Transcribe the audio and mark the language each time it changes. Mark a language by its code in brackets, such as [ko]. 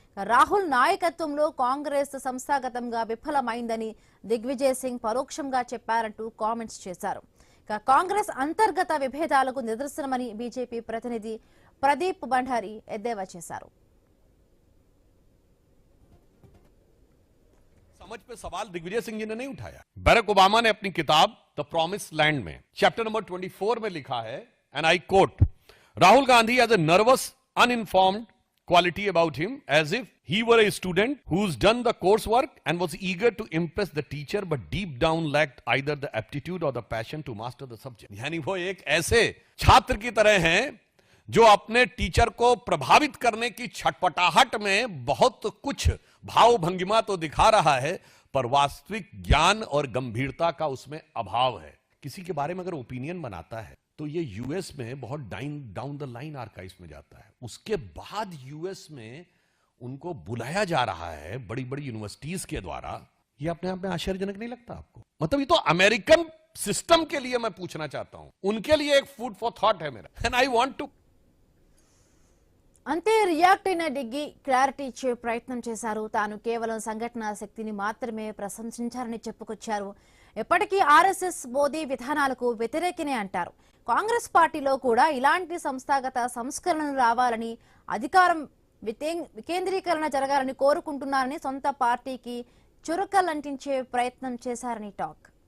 [te] రాహుల్ నాయకత్వంలో కాంగ్రెస్ సంస్థాగతంగా విఫలమైందని దిగ్విజయ్ సింగ్ పరోక్షంగా చెప్పారంటూ కామెంట్స్ చేశారు. కాంగ్రెస్ అంతర్గత విభేదాలకు నిదర్శనమని బీజేపీ ప్రతినిధి ప్రదీప్ భండారి ఎద్దేవా చేశారు. [hi] समझ पे सवाल दिग्विजय सिंह जी ने नहीं उठाया। बराक ओबामा ने अपनी किताब द प्रॉमिस लैंड में चैप्टर नंबर 24 में लिखा है, [en] And I quote, Rahul Gandhi has a nervous uninformed quality about him, as if he were a student who's done the coursework and was eager to impress the teacher but deep down lacked either the aptitude or the passion to master the subject. [hi] यानी वो एक ऐसे छात्र की तरह हैं जो अपने टीचर को प्रभावित करने की छटपटाहट में बहुत कुछ भाव भंगिमा तो दिखा रहा है, पर वास्तविक ज्ञान और गंभीरता का उसमें अभाव है. किसी के बारे में अगर ओपिनियन बनाता है तो ये यूएस में बहुत डाउन द लाइन आर्काइव्स में जाता है. उसके बाद यूएस में उनको बुलाया जा रहा है बड़ी बड़ी यूनिवर्सिटीज के द्वारा. ये अपने आप में आश्चर्यजनक नहीं लगता आपको? मतलब ये तो अमेरिकन सिस्टम के लिए मैं पूछना चाहता हूं, उनके लिए एक फूड फॉर थॉट है मेरा, [en] And I want to. [te] అంతే రియాక్ట్ అయిన డిగ్గి క్లారిటీ ఇచ్చే ప్రయత్నం చేశారు. తాను కేవలం సంఘటన శక్తిని మాత్రమే ప్రశంసించారని చెప్పుకొచ్చారు. ఎప్పటికీ ఆర్ఎస్ఎస్ మోదీ విధానాలకు వ్యతిరేకనే అంటారు. కాంగ్రెస్ పార్టీలో కూడా ఇలాంటి సంస్థాగత సంస్కరణలు రావాలని, అధికారం వికేంద్రీకరణ జరగాలని కోరుకుంటున్నారని సొంత పార్టీకి చురకలంటించే ప్రయత్నం చేశారని టాక్.